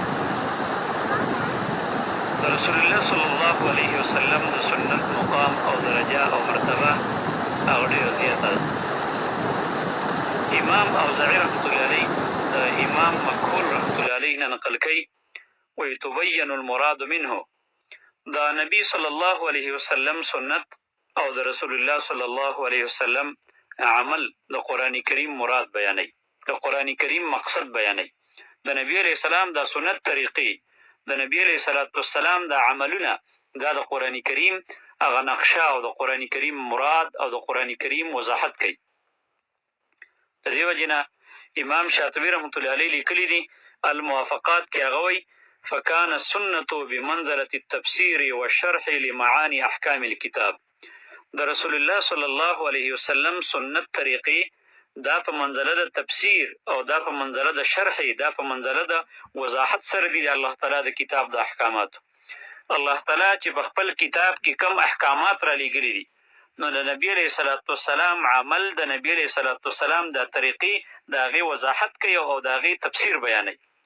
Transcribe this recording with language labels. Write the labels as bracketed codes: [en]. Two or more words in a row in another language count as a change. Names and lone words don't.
[ps] د رسول الله [ar] صلی الله علیه وسلم [ps] د سنت مقام او درجه او مرتبه هغه ډېره زیاته ده. امام اوزاعي [ar] رحمة الله علیه [ps] د امام مکحول [ar] رحمة الله علیه [ps] نه نقل کوي وایي [ar] تبین المراد منه، [ps] دا نبی [ar] صلی الله علیه وسلم [ps] سنت او د رسول الله [ar] صلی الله علیه وسلم [ps] عمل د قرآن کریم مراد بیانوي، د قرآن کریم مقصد بیانوي. د نبی [ar] علیه السلام [ps] دا سنت طریقې، د نبی [ar] علیه السلام [ps] دا عملونه، دا د قرآن کریم هغه نقشه او د قرآن کریم مراد او د قرآن کریم وضاحت کوي. د دې وجې نه امام شاطبي [ar] رحمة الله علیه [ps] لیکلي دي الموافقات کې هغه وایي [ar] فکان السنة بمنزلة التفسیر والشرح لمعانی احکام الکتاب. [ps] د رسول الله [ar] صلی الله علیه وسلم [ps] سنت طریقې دا په منزله د تفسیر او دا په منزله د شرح، دا په منزله د وضاحت سره دي د الله تعالی د کتاب د احکاماتو. الله تعالی چې په خپل کتاب کې کم احکامات را لیږلي دي، نو د نبی [ar] علیه صلات وسلام [ps] عمل، د نبی [ar] علیه صلات وسلام [ps] د طریقې د هغې وضاحت کوي او د هغې تفسیر بیانوي.